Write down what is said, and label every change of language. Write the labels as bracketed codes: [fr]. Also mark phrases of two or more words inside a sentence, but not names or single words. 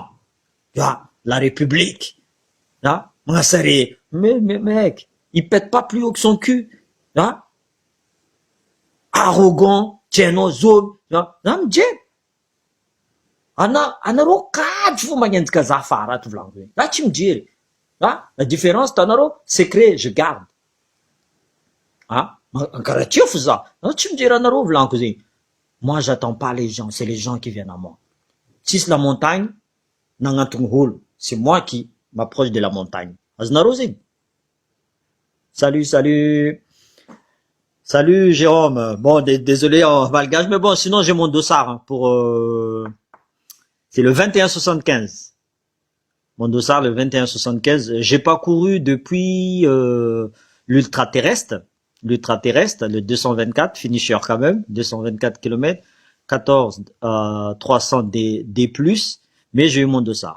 [fr] La République. Magnasary, mais mec, il pète pas plus haut que son cul. Arrogant, [mg] tienao zôny. Mijery. Anareo kajy fo magnenjika za afara ato volaniko zegny. Raha tsy mijery. [fr] La différence tanareo, secret, je garde. [mg] Karaha tio fo za. Tsy mijery anareo volaniko zegny. [fr] Moi, j'attends pas les gens, c'est les gens qui viennent à moi. [mg] Tsisy la montagne, nagnantogny olo. [fr] C'est moi qui m'approche de la montagne. [mg] Azonareo zegny. [fr] Salut. Salut Jérôme. Bon, désolé en malgache, mais bon, sinon j'ai mon dossard hein, pour. C'est le 21,75. Mon dossard le 21,75. J'ai pas couru depuis l'ultra terrestre, le 224 finisher quand même, 224 km, 14 300 D+, mais j'ai eu mon dossard.